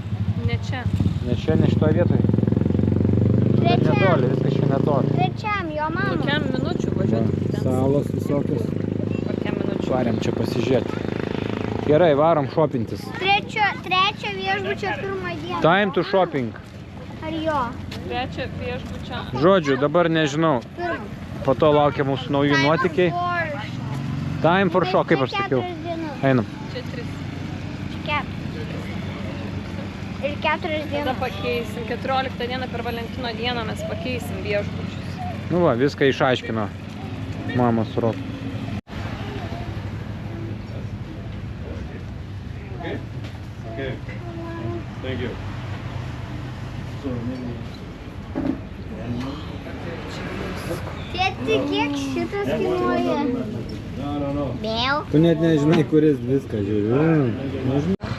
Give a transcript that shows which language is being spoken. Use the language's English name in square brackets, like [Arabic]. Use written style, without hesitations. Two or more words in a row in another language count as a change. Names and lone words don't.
[Lithuanian] Ne čia. Ne čia, ne šitoje vietoje. Bet netoli, viskas čia netoli. Trečiam, jo mama. Kokiam minučių važiuoti ten? Salos visokios. Kokiam minučių? Varėm čia pasižiūrėti. Gerai, varom šopintis. Trečio viešbučio pirmą dieną. [English] Time to shopping. [Lithuanian] Ar jo? Trečia viešbučio. Žodžiu, dabar nežinau. Po to laukia mūsų naujų nuotykiai. [English] Time for show, [Lithuanian] kaip aš sakiau. Einam. Čia 3. Ir 4 Tada dienas. pakeisim. 14 dieną per Valentino dieną mes pakeisim viešbučius. Nu va, viską išaiškino mama su Roku. [English] Thank you. [Lithuanian] Tėti, kiek šitas kainuoja? Vėl. Tu net nežinai, kuris viską žiūri. Nežinai.